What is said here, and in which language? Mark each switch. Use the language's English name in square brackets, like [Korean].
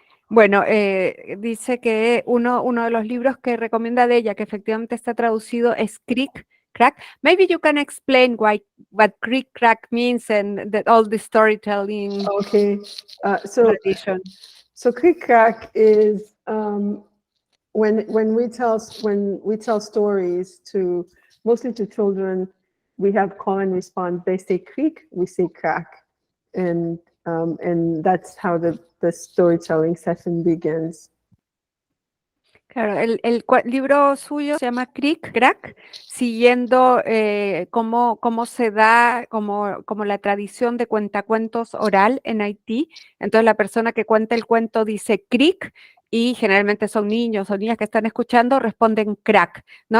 [Spanish] Bueno, dice que uno de los libros que recomienda de ella, que efectivamente está traducido, es Creek Crack. [English] Maybe you can explain what Creek Crack means and all the storytelling. Okay, tradition. So Creek Crack is when we tell stories mostly to children, we have call and response. They say creek, we say crack, and that's how the storytelling session begins. [Spanish] Claro, el libro suyo se llama Creek Crack, siguiendo cómo se da como la tradición de cuentacuentos oral en Haití. Entonces la persona que cuenta el cuento dice Creek y generalmente son niños o niñas que están escuchando, responden crack, ¿no?